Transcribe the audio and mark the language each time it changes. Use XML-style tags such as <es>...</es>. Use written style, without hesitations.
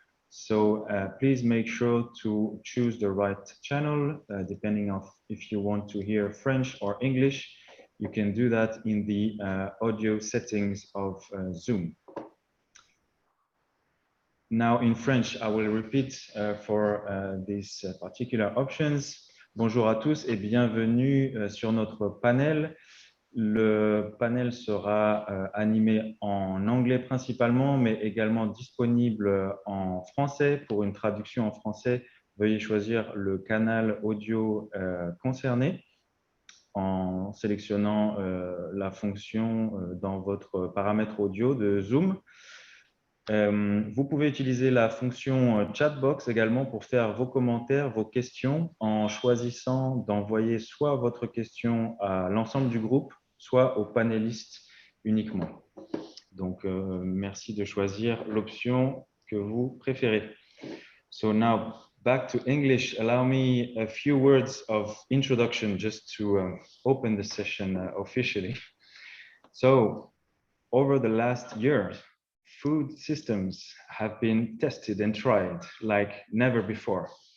<en>So please make sure to choose the right channel, depending on if you want to hear French or English. You can do that in the audio settings of Zoom. Now in French, I will repeat for these particular options.</en> <fr>Bonjour à tous et bienvenue sur notre panel. Le panel sera animé en anglais principalement, mais également disponible en français. Pour une traduction en français, veuillez choisir le canal audio concerné en sélectionnant la fonction dans votre paramètre audio de Zoom. Vous pouvez utiliser la fonction chatbox également pour faire vos commentaires, vos questions, en choisissant d'envoyer soit votre question à l'ensemble du groupe, soit aux panélistes uniquement. Donc, merci de choisir l'option que vous préférez.</fr> <en>So now, back to English. Allow me a few words of introduction just to open the session officially. So, over the last year, food systems have been tested and tried like never before.</en>